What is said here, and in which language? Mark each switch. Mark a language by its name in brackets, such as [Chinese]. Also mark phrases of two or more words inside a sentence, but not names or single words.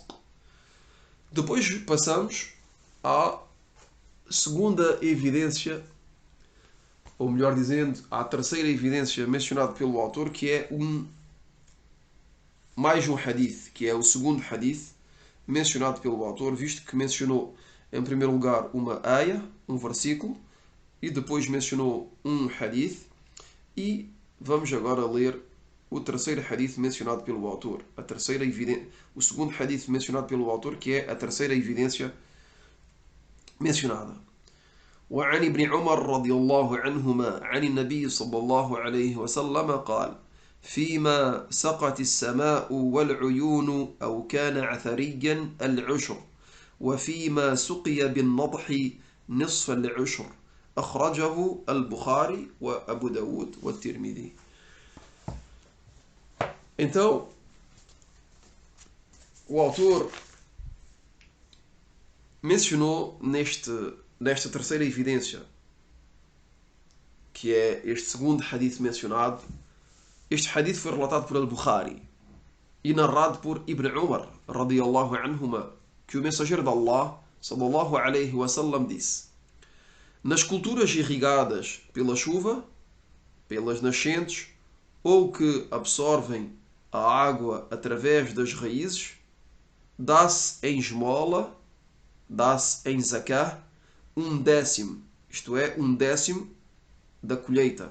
[Portuguese] Depois passamos à segunda evidência, ou melhor dizendo, à terceira evidência mencionada pelo autor, que é mais um hadith, que é o segundo hadith mencionado pelo autor, visto que mencionou em primeiro lugar uma ayah, um versículo, e depois mencionou um hadith. E vamos agora ler o terceiro hadith mencionado pelo autor. O segundo hadith mencionado pelo autor, que é a terceira evidência mencionada. [Arabic] وعن ابن عمر رضي الله عنهما عن النبي صلى الله عليه وسلم قال: فيما سقت السماء والعيون أو كان عثريا العشر، وفيما سقي بالنضح نصف العشر. أخرجه البخاري وأبو داود والترمذي. [Portuguese] Então, o autor mencionou nesta terceira evidência, que é este segundo hadith mencionado. Este hadith foi relatado por Al-Bukhari e narrado por Ibn Umar, [Arabic] رضي الله عنهما, [Portuguese] que o mensageiro de Allah, [Arabic] صلى الله عليه وسلم, [Portuguese] disse: nas culturas irrigadas pela chuva, pelas nascentes, ou que absorvem a água através das raízes, dá-se em esmola, dá-se em zakah, 1/10, isto é, 1/10 da colheita.